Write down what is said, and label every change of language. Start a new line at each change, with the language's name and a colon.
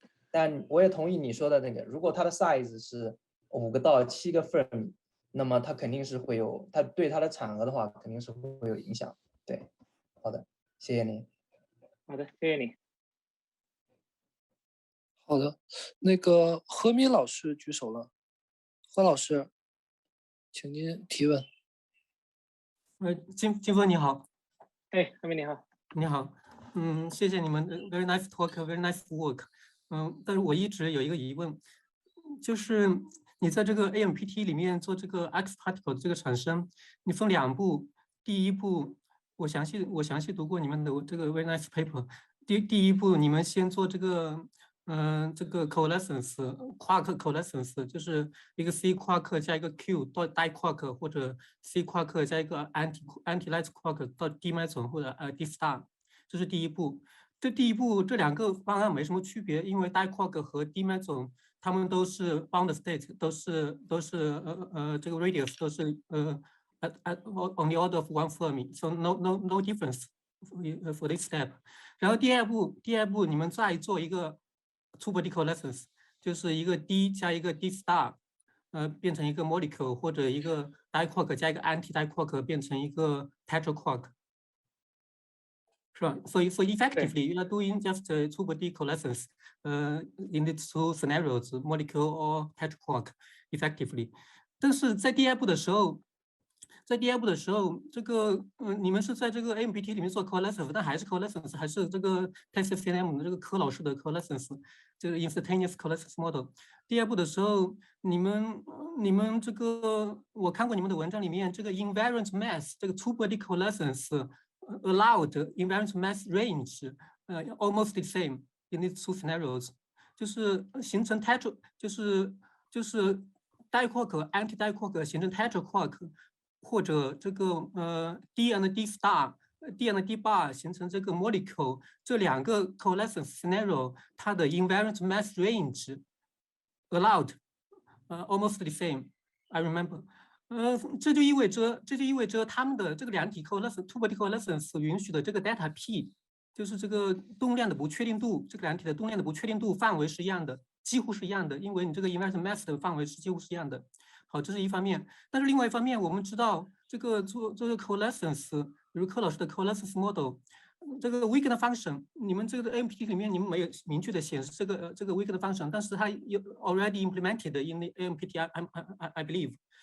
Chinese: 但我也同意你说的那个，如果它的 size 是5个到7个 fermi， 那么它肯定是会有，它对它的产额的话肯定是会有影响。对，好的，谢谢您。好的，谢谢你。好的，那个何敏老师举手了，何老师，请您提问。金峰你好。哎，何敏你好。你好，谢谢你们
English: very nice talk, very nice work。
Chinese: 但是我一直有一个疑问，就是你在这个 AMPT 里面做这个 X particle 的这个产生，你分2步，第一步我详细读过你们的这个
English: very nice paper，
Chinese: 第一步你们先做这个这个 coalescence quark coalescence， 就是一个 C quark 加一个 Q 到 diquark， 或者 C quark 加一个 anti-light quark 到 D meson 或者D star， 这是第一步。第一步这2个方案没什么区别，因为 diquark 和 D meson 它们都是 bound state， 都是这个 radius 都是on the order of 1 fermi，
English: so no difference for this step。
Chinese: 然后第二步你们再做一个 two body coalescence， 就是一个 D 加一个 D star， 变成一个 molecule， 或者一个 diquark 加一个 anti-diquark 变成一个 tetraquark， 是吧？
English: So effectively you are doing just two body coalescence in the 2 scenarios, molecule or tetraquark effectively。
Chinese: 但是在第二步的时候，这个你们是在这个 AMPT 里面做 coalescence， 但还是 coalescence， 还是这个 TCCM 的这个柯老师的 coalescence， 这个 instantaneous coalescence model。第二步的时候，你们这个我看过你们的文章里面，这个 invariant mass 这个
English: two body coalescence allowed invariant mass range almost the same in these 2 scenarios，
Chinese: 就是形成 tetra， 就是 diquark anti-diquark 形成 tetraquark， 或者这个D and D star、D and D bar 形成这个 molecule， 这2个 coalescence scenario 它的
English: invariant mass range allowed almost the same。 I remember。
Chinese: 这就意味着他们的这个两体 two-body coalescence 允许的这个 delta p， 就是这个动量的不确定度，这个两体的动量的不确定度范围是一样的，几乎是一样的，因为你这个 inverse mass 的范围是几乎是一样的。好，这是一方面。但是另外一方面，我们知道这个做这个 coalescence， 比如柯老师的 coalescence model， 这个 Wiegand function， 你们这个 AMPT 里面你们没有明确的显示这个 Wiegand function， 但是它有
English: already implemented in the AMPT I believe。